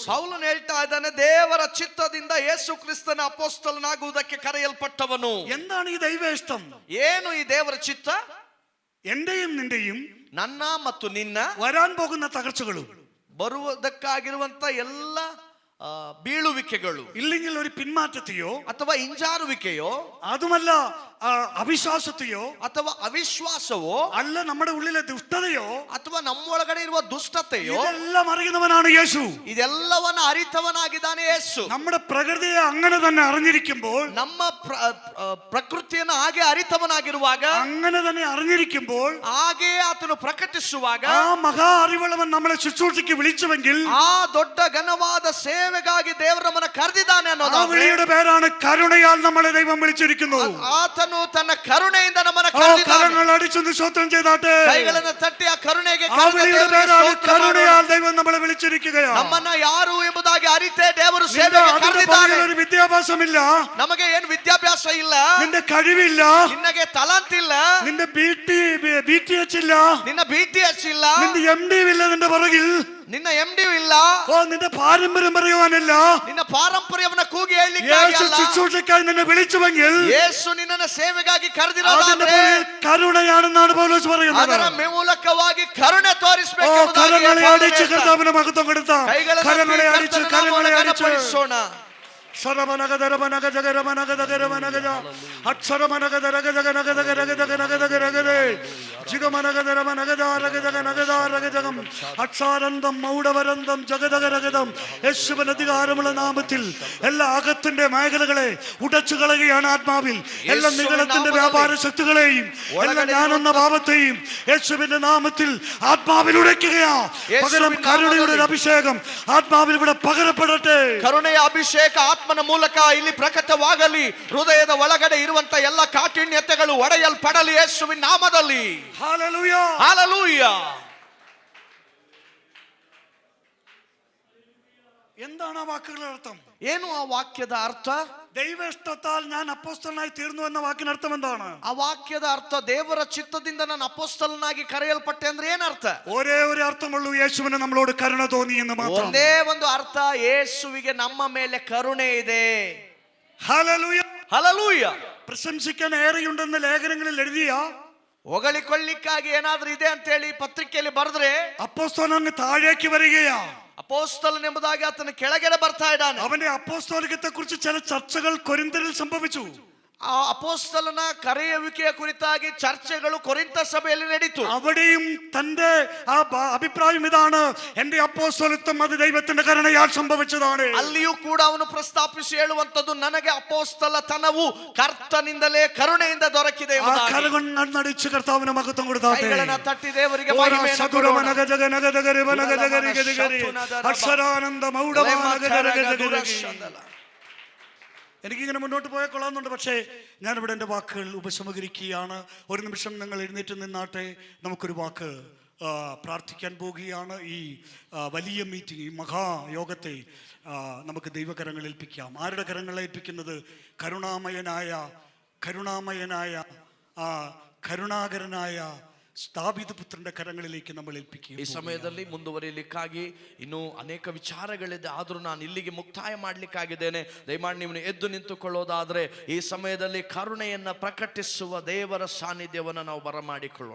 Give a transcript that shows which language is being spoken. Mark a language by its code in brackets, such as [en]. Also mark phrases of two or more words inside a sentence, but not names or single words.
[kn] ಪೌಲನು ಹೇಳ್ತಾ ಇದ್ದಾನೆ, ದೇವರ ಚಿತ್ತದಿಂದ ಯೇಸು ಕ್ರಿಸ್ತನ ಅಪೊಸ್ತಲನಾಗುವುದಕ್ಕೆ ಕರೆಯಲ್ಪಟ್ಟವನು. [ml] എന്താണ് ഈ ദൈവേഷ്ടം? [kn] ಏನು ಈ ದೇವರ ಚಿತ್ತ? [ml] എന്റെയും നിന്റെയും [kn] ನನ್ನ ಮತ್ತು ನಿನ್ನ [ml] വരാൻ പോകുന്ന തകർച്ചകളും [kn] ಬರುವುದಕ್ಕಾಗಿರುವಂತ ಎಲ್ಲ ಬೀಳುವಿಕೆಗಳು, [ml] ഇല്ലെങ്കിൽ ഒരു പിന്മാറ്റത്തെയോ [kn] ಅಥವಾ ಹಿಂಜಾರುವಿಕೆಯೋ, [ml] അതുമല്ല ಅವಿಶ್ವಾಸತೆಯೋ, [kn] ಅಥವಾ ಅವಿಶ್ವಾಸವೋ, [ml] അല്ല നമ്മുടെ ഉള്ളിലെ ദുഷ്ടതയോ, [kn] ಅಥವಾ ನಮ್ಮೊಳಗಡೆ ಇರುವ ದುಷ್ಟತೆಯೋ, [ml] ഇതെല്ലാം അറിയുന്നവനാണ് യേശു. [kn] ಇದೆಲ್ಲವನ್ನ ಅರಿತವನಾಗಿದ್ದಾನೆ ಯೇಸು. [ml] നമ്മുടെ പ്രകൃതിയെ അങ്ങനെ തന്നെ അറിഞ്ഞിരിക്കുമ്പോൾ, [kn] ನಮ್ಮ ಪ್ರಕೃತಿಯನ್ನು ಹಾಗೆ ಅರಿತವನಾಗಿರುವಾಗ, [ml] അങ്ങനെ തന്നെ അറിഞ്ഞിരിക്കുമ്പോൾ, [kn] ಹಾಗೆಯೇ ಆತನು ಪ್ರಕಟಿಸುವಾಗ, [ml] ആ മഹാ അറിവുള്ളവൻ നമ്മളെ ശുശ്രൂഷയ്ക്ക് വിളിച്ചുവെങ്കിൽ, [kn] ಆ ದೊಡ್ಡ ಘನವಾದ ಸೇವೆಗಾಗಿ ದೇವರು ನಮ್ಮನ್ನು ಕರೆದಿದ್ದಾನೆ [ml] ആ [kn] ಅನ್ನೋದು [ml] വിളിയുടെ പേരാണ് കരുണയാൽ നമ്മളെ ദൈവം വിളിച്ചിരിക്കുന്നു. [kn] ಆತನು ತನ್ನ ಕರುಣೆಯಿಂದ ನಮ್ಮನ್ನು [ml] ആ [kn] ಕರೆದಿದ್ದಾನೆ. [ml] കരങ്ങൾ അടിച്ചൊന്ന് സ്തോത്രം ചെയ്താട്ടെ. [kn] ಕೈಗಳನ್ನು ತಟ್ಟಿ ಆ ಕರುಣೆಗೆ [ml] ആ വിളിയുടെ പേരാണ് കരുണയാൽ ദൈവം നമ്മളെ വിളിച്ചിരിക്കുകയാണ്. [kn] ನಮ್ಮನ್ನ ಯಾರು ಎಂಬುದಾಗಿ ಅರಿತೇ ದೇವರು [ml] നിന്റെ [kn] ಸೇವೆಗೆ [ml] അതിന്റെ [kn] ಕರೆದಿದ್ದಾನೆ. [ml] പുറകിൽ ഒരു വിദ്യാഭ്യാസമില്ല, [kn] ನಮಗೆ ಏನು ವಿದ್ಯಾಭ್ಯಾಸ ಇಲ್ಲ, [ml] നിന്റെ കഴിവില്ല, [kn] ನಿನಗೆ ತಲಾಂತ್ ಇಲ್ಲ, [ml] നിന്റെ BTH ഇല്ല, [kn] ನಿನ್ನ BTH ಇಲ್ಲ, [ml] നിന്റെ MD ഇല്ല, നിന്റെ പുറകിൽ [kn] ನಿನ್ನ MD ಇಲ್ಲ, [ml] നിന്റെ പാരമ്പര്യം പറയുവാനല്ല, [kn] ನಿನ್ನ ಪಾರಂಪರ್ಯವನ್ನ ಕೂಗಿ ಹೇಳಲಿಕ್ಕೆ [ml] യേശു [kn] ಅಲ್ಲ. [ml] ശുശ്രൂഷയ്ക്കായി നിന്നെ വിളിച്ചുവെങ്കിൽ [kn] ಯೇಸು ನಿನ್ನನ್ನು ಸೇವೆಗಾಗಿ [ml] അതിന്റെ [kn] ಕರೆದಿರೋದಾದ್ರೆ [ml] പുറകിൽ കരുണയാണെന്നാണ് പൗലോസ് പറയുന്നത്. [kn] ಅದರ ಮೂಲಕವಾಗಿ ಕರುಣೆ [ml] ഓ, [kn] ತೋರಿಸಬೇಕು. [ml] കരങ്ങളെ അടിച്ച് കർത്താവിന് മഹത്വം കൊടുത്ത, കരങ്ങളെ അടിച്ച് [kn] ಗಳಿಸೋಣ. [ml] യേശുവിന്റെ അധികാരമുള്ള നാമത്തിൽ എല്ലാ അകത്തിന്റെ മേഖലകളെ ഉടച്ചു കളയുകയാണ് ആത്മാവിൽ. എല്ലാ നിഗളത്തിന്റെ വ്യാപാര ശക്തികളെയും എല്ലാ ഞാനെന്ന ഭാവത്തെയും യേശുവിന്റെ നാമത്തിൽ ആത്മാവിൽ ഉടയ്ക്കുകയാ. പകരം കരുണയുടെ ഒരു അഭിഷേകം ആത്മാവിൽ ഇവിടെ പകരപ്പെടട്ടെ. [kn] ಕರುಣೆಯ ಅಭಿಷೇಕ ಆತ್ಮನ ಮೂಲಕ ಇಲ್ಲಿ ಪ್ರಕಟವಾಗಲಿ. ಹೃದಯದ ಒಳಗಡೆ ಇರುವಂತ ಎಲ್ಲ ಕಾಠಿಣ್ಯತೆಗಳು ಒಡೆಯಲ್ಪಡಲಿ ಯೇಸುವಿನ ನಾಮದಲ್ಲಿ. [ml] ഹല്ലേലൂയ. [kn] ಹಾಲೆಲೂಯ. [ml] എന്താണ് ആ വാക്കുകളുടെ അർത്ഥം? [kn] ಏನು ಆ ವಾಕ್ಯದ ಅರ್ಥ? [ml] ദൈവ ഇഷ്ടത്താൽ ഞാൻ അപ്പോസ്തലനായി തീർന്നു എന്ന വാക്കിന് അർത്ഥം എന്താണ്? [kn] ಆ ವಾಕ್ಯದ ಅರ್ಥ ದೇವರ ಚಿತ್ತದಿಂದ ನಾನು ಅಪೊಸ್ತಲನಾಗಿ ಕರೆಯಲ್ಪಟ್ಟೆ ಅಂದ್ರೆ ಏನರ್ಥ? [ml] ഒരേ ഒരു അർത്ഥമുള്ളൂ, യേശുവിന് നമ്മളോട് കരുണ തോന്നി എന്ന് മാത്രം. [kn] ಒಂದೇ ಒಂದು ಅರ್ಥ, ಯೇಸುವಿಗೆ ನಮ್ಮ ಮೇಲೆ ಕರುಣೆ ಇದೆ. [ml] ഹല്ലേലൂയ. [kn] ಹಲ್ಲೆಲೂಯ. [ml] പ്രശംസിക്കാൻ ഏറെയുണ്ടെന്ന് ലേഖനങ്ങളിൽ എഴുതിയ [kn] ಹೊಗಳಿಕೊಳ್ಳಿಕ್ಕಾಗಿ ಏನಾದ್ರೂ ಇದೆ ಅಂತ ಹೇಳಿ ಪತ್ರಿಕೆಯಲ್ಲಿ ಬರೆದ್ರೆ [ml] അപ്പോസ്തലൻ അങ്ങ് താഴേക്ക് വരികയാ. [kn] ಅಪೊಸ್ತಲನೆಂಬುದಾಗಿ ಆತನ ಕೆಳಗಡೆ ಬರ್ತಾ ಇದ್ದಾನೆ. [ml] അവന്റെ അപ്പോസ്തലികത്തെ കുറിച്ച് ചില ചർച്ചകൾ കൊരിന്തിൽ സംഭവിച്ചു. [kn] ಆ ಅಪೊಸ್ತಲನ ಕರೆಯುವಿಕೆಯ ಕುರಿತಾಗಿ ಚರ್ಚೆಗಳು ಕೊರಿಂಥ ಸಭೆಯಲ್ಲಿ ನಡೀತು. [ml] അവിടെയും തന്റെ ആ അഭിപ്രായം ഇതാണ്, എന്റെ അപ്പോസ്തലത്വം അത് ദൈവത്തിന്റെ കരുണയാൽ സംഭവിച്ചതാണ്. [kn] ಅಲ್ಲಿಯೂ ಕೂಡ ಅವನು ಪ್ರಸ್ತಾಪಿಸಿ ಹೇಳುವಂತದ್ದು, ನನಗೆ ಅಪೊಸ್ತಲತನವು ಕರ್ತನಿಂದಲೇ ಕರುಣೆಯಿಂದ ದೊರಕಿದೆ ಎಂಬುದಾಗಿ. [ml] കരകണ്ണടിച്ച് കർത്താവിന് മഹത്വം കൊടുത്താട്ടെ. [kn] ಕೈಗಳನ್ನ ತಟ್ಟಿ ದೇವರಿಗೆ ಮಹಿಮೆಯನ್ನು ಕೊಡೋಣ. [ml] എനിക്കിങ്ങനെ മുന്നോട്ട് പോയാൽ കൊള്ളാമെന്നുണ്ട്, പക്ഷേ ഞാനിവിടെ എൻ്റെ വാക്കുകൾ ഉപസംഹരിക്കുകയാണ്. ഒരു നിമിഷം നിങ്ങൾ എഴുന്നേറ്റ് നിന്നാട്ടെ. നമുക്കൊരു വാക്ക് പ്രാർത്ഥിക്കാൻ പോവുകയാണ്. ഈ വലിയ മീറ്റിംഗ്, ഈ മഹായോഗത്തെ നമുക്ക് ദൈവകരങ്ങളിൽ ഏൽപ്പിക്കാം. ആരുടെ കരങ്ങളെ ഏൽപ്പിക്കുന്നത്? കരുണാകരനായ [kn] ದಾವೀದ ಪುತ್ರನ ಕರಗಳಿಗೆ [ml] നമ്മൾ ಏಲ್ಪಿക്കുക. [kn] ಈ ಸಮಯದಲ್ಲಿ ಮುಂದುವರಿಯಲಿಕ್ಕಾಗಿ ಇನ್ನೂ ಅನೇಕ ವಿಚಾರಗಳಿದೆ, ಆದರೂ ನಾನು ಇಲ್ಲಿಗೆ ಮುಕ್ತಾಯ ಮಾಡಲಿಕ್ಕಾಗಿದ್ದೇನೆ. ದಯಮಾಡಿ ನೀವು ಎದ್ದು ನಿಂತುಕೊಳ್ಳೋದಾದ್ರೆ ಈ ಸಮಯದಲ್ಲಿ ಕರುಣೆಯನ್ನ ಪ್ರಕಟಿಸುವ ದೇವರ ಸಾನ್ನಿಧ್ಯವನ್ನು ನಾವು ಬರಮಾಡಿಕೊಳ್ಳೋಣ.